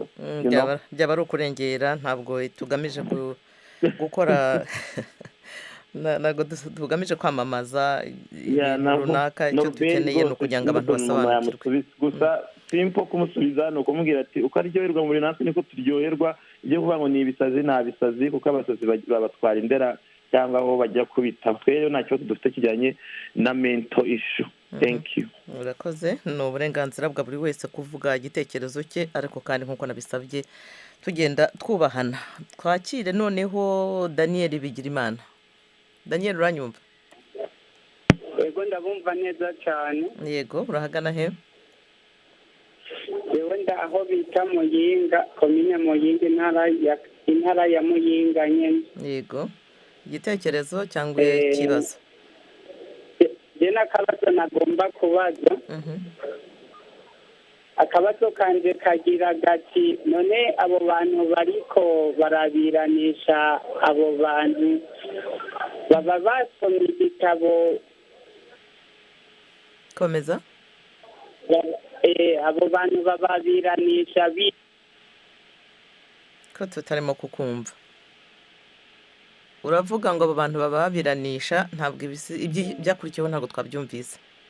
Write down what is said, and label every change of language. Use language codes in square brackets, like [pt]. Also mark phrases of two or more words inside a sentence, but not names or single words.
[rw] Byaba ari ukurengera, ntabwo tugamije gukora ntabwo tugamije kwamamaza ibintu runaka. Icyo dukeneye ni ukugira ngo abantu basobanukirwe. Gusa simple kumusubiza ni ukumubwira ati uko aryoherwa muri natwe niko turyoherwa. Ibyo kuvuga ngo ni ibisazi nta bisazi, kuko abasazi babatwara indera cyangwa aho bajya kubita. Rero nta kibazo dufite kijyanye na [en] mental issue. Thank you. [rw] Urakoze. Ni uburenganzira bwa buri wese kuvuga igitekerezo cye, ariko kandi nk'uko nabisabye tugenda twubahana. Twakire noneho Daniel Bigirimana. Daniel, uranyumva? Yego, ndabumva neza cyane. Yego, urahagana he? [rn] Yewe aho bita Muyinga, komine Muyinga, intara ya Muyinga nyene. [rw] Yego, igitekerezo cyangwa ikibazo? [rn] Je n'akabazo nagomba kubaza. Akabazo kanje kagira gati, none abo bantu bariko barabiranisha, abo bantu baba basomye igitabo? [rw] Komeza. [rn] Abo bantu bababiranisha [rw] ko tutarimo kukumva. Uravuga ngo abo bantu bababiranisha, ntabwo byakurikiyeho ntabwo twabyumvise.